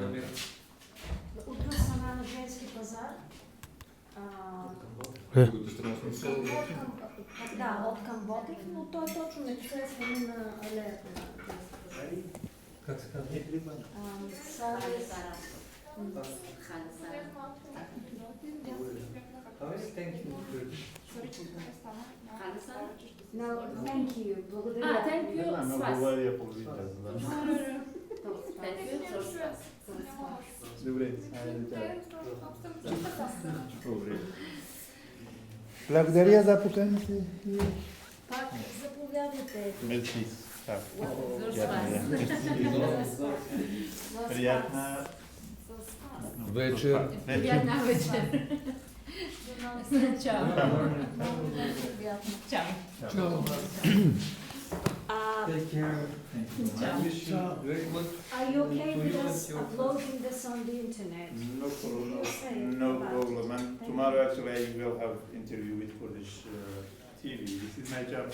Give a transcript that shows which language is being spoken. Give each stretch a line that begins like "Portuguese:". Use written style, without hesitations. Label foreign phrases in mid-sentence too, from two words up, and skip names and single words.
Bulgarian: От друга страна на женски пазар. Да, от към Ботев, но той е точно непосредствено на алеята на Как се казва?
English: No, thank you. Благодаря. Thank you.
Bulgarian: Говоря по-витър, да. Добре, добре. Благодаря за поканите. Пак заповядайте. Мерси. Приятна вечер. Приятна вечер. Чао. Чао.
English: Take care. Wish you great luck. Are you okay with us uploading this on the internet? No problem. No problem. And tomorrow actually I will have interview with Kurdish TV. This is my job.